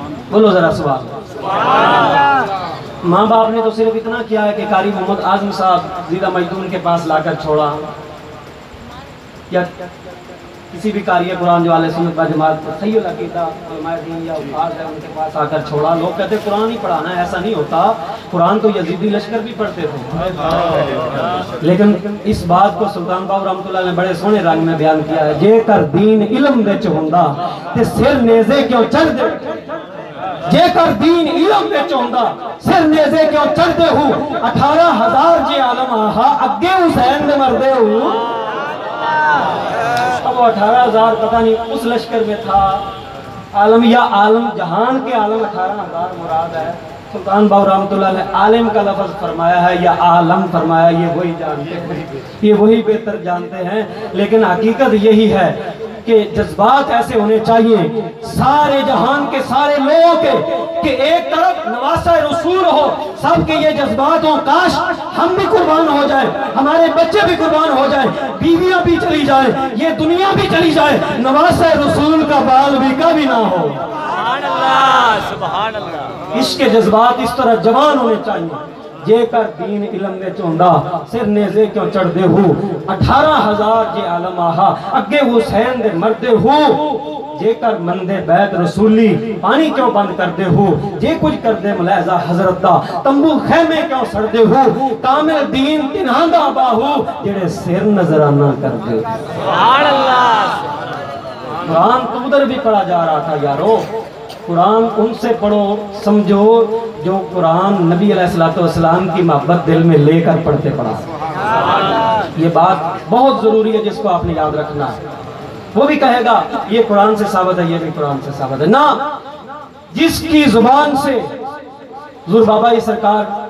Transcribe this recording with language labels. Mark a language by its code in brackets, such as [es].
[ur] بولو ذرا سبحان اللہ. ماں باپ نے تو صرف اتنا کیا ہے کہ قاری محمد اعظم صاحب زیدہ مجدون کے پاس لا کر چھوڑا, یا کسی بھی قاری قرآن جو اہل سنت و جماعت صحیح العقیدہ علماء دین یا استاد ہے ان کے پاس آ کر چھوڑا. لوگ کہتے قرآن ہی پڑھانا ہے, ایسا نہیں ہوتا. قرآن تو یزیدی لشکر بھی پڑھتے تھے. لیکن اس بات کو سلطان باہو رحمۃ اللہ نے بڑے سونے رنگ میں بیان کیا ہے. [pa] جے کر دین علم وچ ہوندا تے سر نیزے کیوں چڑھ دے, جے کر دین علم وچ ہوندا سر نیزے کیوں چڑھ دے ہوں. 18,000 جے عالم آہا اگے حسین دے مردے ہوں. [ur] اب وہ 18,000 پتہ نہیں اس لشکر میں تھا عالم یا عالم جہان کے عالم 18,000 مراد ہے. سلطان باہو رحمۃ اللہ نے عالم کا لفظ فرمایا ہے یا عالم فرمایا, یہ وہی جانتے ہیں, یہ وہی بہتر جانتے ہیں. لیکن حقیقت یہی ہے کہ جذبات ایسے ہونے چاہیے سارے جہان کے سارے لوگوں کے کہ ایک طرف نواسہ رسول ہو, سب کے یہ جذبات ہوں. کاش ہم بھی قربان ہو جائیں, ہمارے بچے بھی قربان ہو جائیں, بیویاں بھی چلی جائیں, یہ دنیا بھی چلی جائے, نواسہ رسول کا بال بھی کبھی نہ ہو. سبحان اللہ, سبحان اللہ. عشق کے جذبات اس طرح جوان ہونے چاہیے. [pa] جے کر دین علم میں چوندا سر نیزے کیوں چڑھ دے ہو 18,000 جے عالم آہا اگے حسین دے مردے ہو جے کر مندے بیت رسولی پانی کیوں بند کر دے ہو جے کچھ کر دے ملحظہ حضرت دا تمبو خیمے کیوں سڑ دے ہو کامل دین تنہاں دا باہو جڑے سر نظرانہ کر دے [ur] سبحان اللہ قرآن تو ادھر بھی پڑھا جا رہا تھا یارو قرآن ان سے پڑھو سمجھو جو قرآن نبی علیہ السلام کی محبت دل میں لے کر پڑھتے پڑھا یہ بات بہت ضروری ہے جس کو آپ نے یاد رکھنا ہے وہ بھی کہے گا یہ قرآن سے ثابت ہے یہ بھی قرآن سے ثابت ہے نہ جس کی زبان سے حضور بابا سرکار